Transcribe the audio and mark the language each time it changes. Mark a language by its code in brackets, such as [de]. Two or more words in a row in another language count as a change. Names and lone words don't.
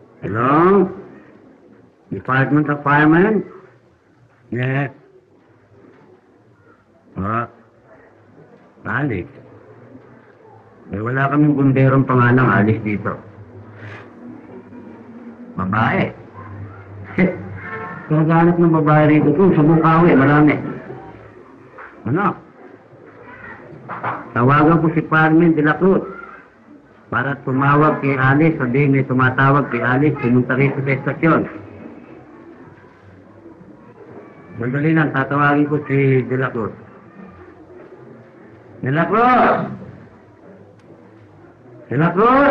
[en] Hello? Department of Firemen? Yes. Alex. [tl] Wala kaming bunderong pangalang Alex dito. Babae. Kung ganap ng babae rito kung sa Bukawi, marami. Ano? Tawagan ko si Carmen de la Cruz para tumawag kay Alice. Sabihin may tumatawag kay Alice, pumunta rito sa estasyon. Madali lang, tatawagin ko si de la Cruz. De la Cruz! De la Cruz!